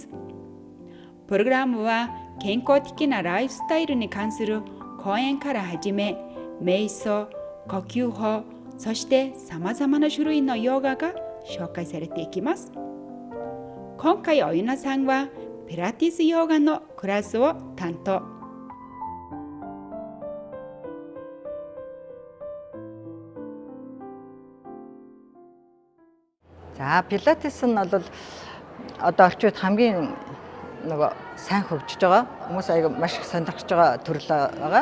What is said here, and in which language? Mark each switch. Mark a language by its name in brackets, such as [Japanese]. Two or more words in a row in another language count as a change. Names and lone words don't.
[Japanese] プログラムは健康的なライフスタイルに関する講演から始め、瞑想、呼吸法、そしてさまざまな種類のヨガが紹介されていきます。今回おゆなさんはピラティスヨガのクラスを担当。 [Mongolian] За пилатес нь бол одоо орчууд хамгийн нөгөө сайн хөгжиж байгаа хүмүүс аяга маш их сонирхож байгаа төрөл байгаа.